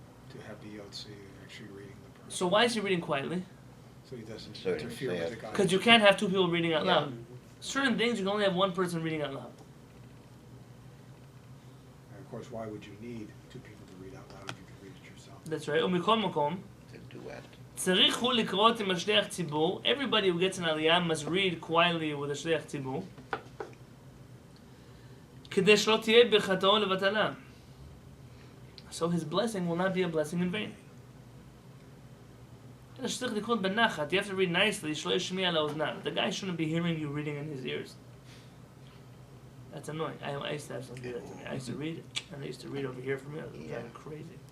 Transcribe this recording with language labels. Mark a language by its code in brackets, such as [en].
[en] To have the Yotzi actually reading the person. So why is he reading quietly? So he doesn't So he interfere doesn't with say the guy. Because you can't have two people reading out loud. Certain things you can only have one person reading out loud. And of course, why would you need two people to read out loud if you can read it yourself? That's right. [he] ומכל מקום, [en] To duet. [he] צריך הוא לקרות עם השליח ציבור. [en] Everybody who gets an aliyah must read quietly with a shliach ציבור. [he] כדי שלא תהיה ברכתו לבטלה. [en] So his blessing will not be a blessing in vain. [he] שצריך לקרות בנחת. [en] You have to read nicely. [he] שלא ישמיע לאוזניו. [en] The guy shouldn't be hearing you reading in his ears. That's annoying. I used to have someone do that to me. I used to read it, and they used to read over here for me. I was driving crazy.